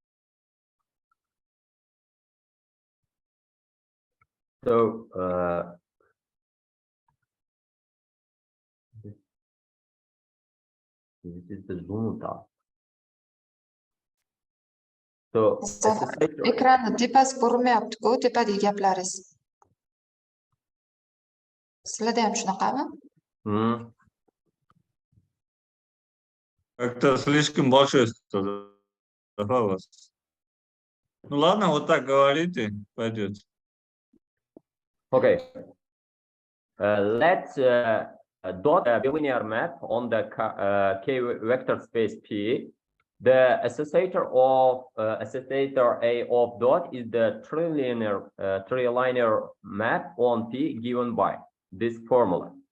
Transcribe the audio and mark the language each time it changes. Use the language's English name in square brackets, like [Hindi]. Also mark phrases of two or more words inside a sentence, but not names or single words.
[English] So this is the Zoom talk. So [Uzbek] ekranni tepasi ko'rinmayapti-ku, tepadagi gaplaringiz. Sizlarda ham shunaqami? [Russian] Как-то слишком большой голос. Ну ладно, вот так говорите, пойдет. [English] Okay. Let's dot a bilinear map on the K vector space P. The associator of associator A of dot is the trilinear map on P given by this formula.